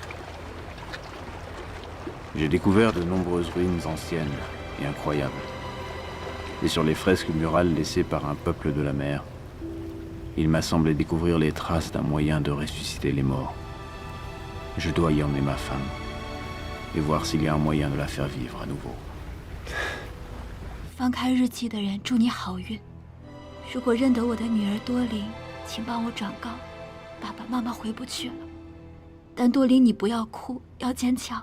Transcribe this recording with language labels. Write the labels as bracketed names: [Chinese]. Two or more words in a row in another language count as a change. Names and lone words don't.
[French] J'ai découvert de nombreuses ruines anciennes et incroyables. Et sur les fresques murales laissées par un peuple de la mer, il m'a semblé découvrir les traces d'un moyen de ressusciter les morts. Je dois y emmener ma femme et voir s'il y a un moyen de la faire vivre à nouveau. [Chinese] 翻开日记的人，祝你好运。如果认得我的女儿多琳，请帮我转告，爸爸妈妈回不去了。但多琳，你不要哭，要坚强。